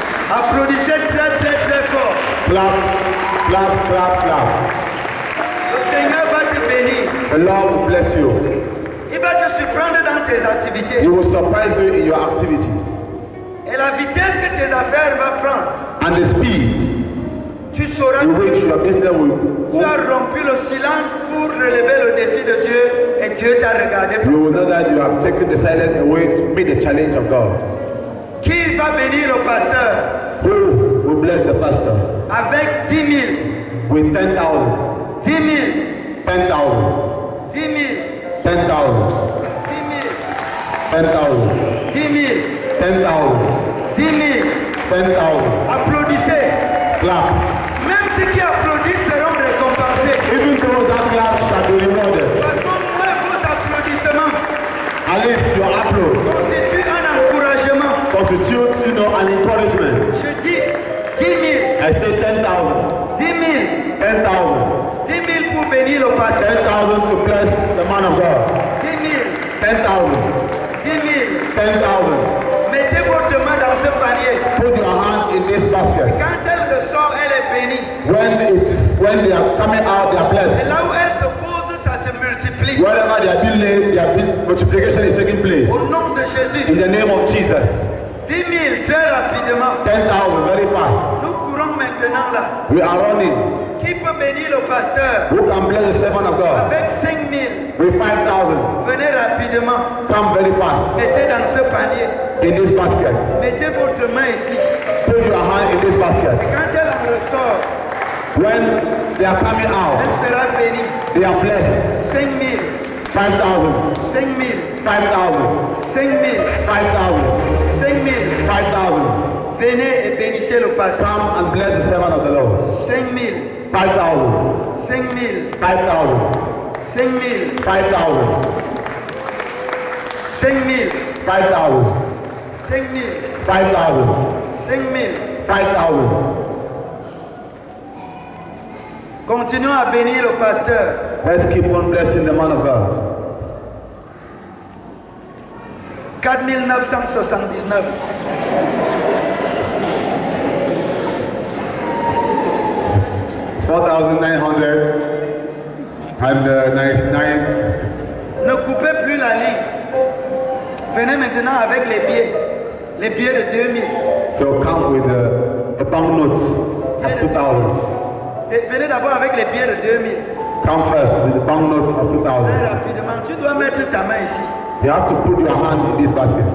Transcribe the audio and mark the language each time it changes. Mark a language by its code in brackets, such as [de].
[fr] Applaudissez très très très fort. [en] Clap, clap, clap, clap. [fr] Le Seigneur va te bénir. [en] The Lord will bless you. [fr] Il va te surprendre dans tes activités. [en] He will surprise you in your activities. [fr] Et la vitesse que tes affaires vont prendre, [en] And the speed [fr] tu sauras [en] in which [fr] que [en] your business [fr] tu as rompu le silence pour relever le défi de Dieu et Dieu t'a regardé. [en] you will know that you have taken the silence away to meet the challenge of God. [fr] Qui va bénir le pasteur [en] Who will bless the pastor [fr] avec 10 000? [en] with 10,000? [fr] 10 000. [en] 10,000. [fr] 10 000. [en] 10,000. [fr] 10 000. [en] 10,000. [fr] 10 000. [en] 10,000. [fr] 10 000. [en] 10,000. [fr] Applaudissez. [en] Clap. [fr] Même ceux qui applaudissent seront récompensés. [en] Even those that clap shall be rewarded. [fr] Parce que moi, vos applaudissements [en] At least your applause [fr] constituent un encouragement. [en] constitutes, an encouragement. [fr] Je dis 10 000. [en] I say 10,000. [fr] 10 000. [en] 10,000. [fr] 10 000 pour bénir le pasteur. [en] 10,000 to bless the man of God. [fr] 10 000. [en] 10,000. [fr] 10 000. [en] 10,000. [fr] Mettez votre main dans ce panier. [en] Put your hand in this basket. [fr] Quand elle ressort, elle est bénie. [en] When they are coming out, they are [fr] Et [en] blessed. [fr] là où elle se pose, ça se multiplie. [en] Wherever they are being laid, multiplication is taking place. [fr] Au nom de Jésus. [en] In the name of Jesus. [fr] 10 000 très rapidement. [en] 10,000 very fast. [fr] Nous courons maintenant là. [en] We are running. [fr] Qui peut bénir le pasteur [en] Who can bless the servant of God? [fr] avec 5 000? [en] With 5,000. [fr] Venez rapidement. [en] Come very fast. [fr] Mettez dans ce panier. [en] In this basket. [fr] Mettez votre main ici. [en] Put your hand in this basket. [fr] Quand elle en ressort, [en] When they are coming out, [fr] elle sera bénie. [en] they are blessed. [fr] 5 000. [en] 5,000. [fr] 5 000. [en] 5,000. [fr] 5 000. [en] 5,000. [fr] 5 000. [en] 5,000. [fr] Venez et bénissez le pasteur. [en] Come and bless the servant of the Lord. [fr] 5 000. [en] 5,000. [fr] 5 000. [en] 5,000. [fr] 5 000. [en] 5,000. [fr] 5 000. [en] 5,000. [fr] 5 000. [en] 5,000. [fr] 5 000. [en] 5,000. [fr] Continuons à bénir le pasteur. [en] Let's keep on blessing the man of God. [fr] 4 979. [en] 4,999. [fr] Ne coupez plus la ligne. Venez maintenant avec les billets. Les billets de 2000. [en] So come with a banknote of 2,000. [fr] Venez d'abord avec les billets de 2000. [en] Come first with the banknote of [fr] Très [en] 2,000. [fr] rapidement. Tu dois mettre ta main ici. [en] You have to put your hand in this basket.